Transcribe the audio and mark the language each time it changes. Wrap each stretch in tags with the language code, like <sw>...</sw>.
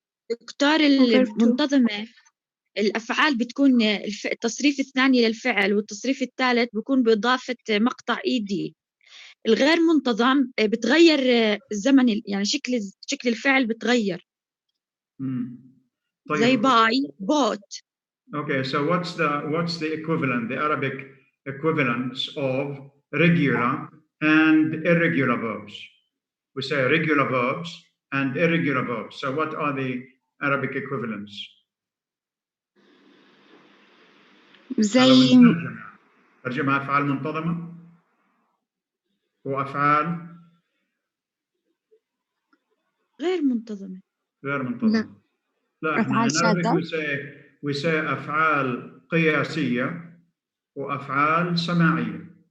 <ar>دكتور المنتظمة الأفعال بتكون التصريف الثاني للفعل والتصريف الثالث بيكون بإضافة مقطع إيدي. الغير منتظم بتغير الزمن، يعني شكل الفعل بتغير. طيب.</ar> <en>زي buy bought. Okay, so what's the equivalent, the Arabic equivalence of regular and irregular verbs? We say regular verbs and irregular verbs. So what are the Arabic equivalents?</en> <ar>زي ترجمة أفعال منتظمة وأفعال غير منتظمة. غير منتظمة. لا احنا</ar> <en>in Arabic we say we say</en> <ar>أفعال قياسية وأفعال سماعية.</ar>